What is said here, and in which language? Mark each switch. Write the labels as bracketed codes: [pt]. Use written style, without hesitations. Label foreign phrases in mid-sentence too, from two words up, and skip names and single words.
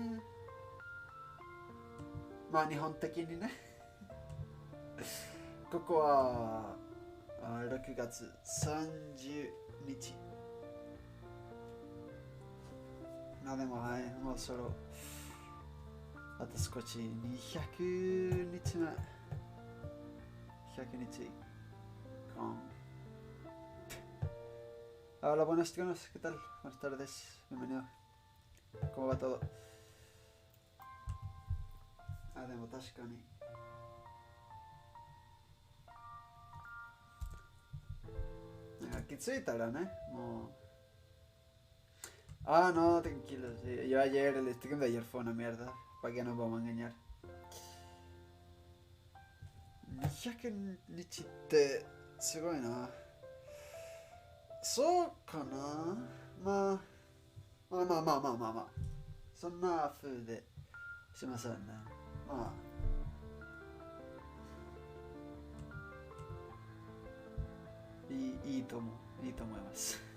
[ja] まあ日本的にねここは6月30日。でもはい、もうそろあと少し200日目。100日間。 [es] Hola, buenas tardes, ¿qué tal? Buenas tardes, bienvenido. ¿Cómo va todo? [ja] でも確かに。気づいたらね、もう。 [es] No, tranquilo. Sí. Yo ayer, el stream de ayer fue una mierda. ¿Para qué nos vamos a engañar? [ja] 200 日ってすごいな。そうかな。まあ。そんな風でしませんね。まあ。いいと思います。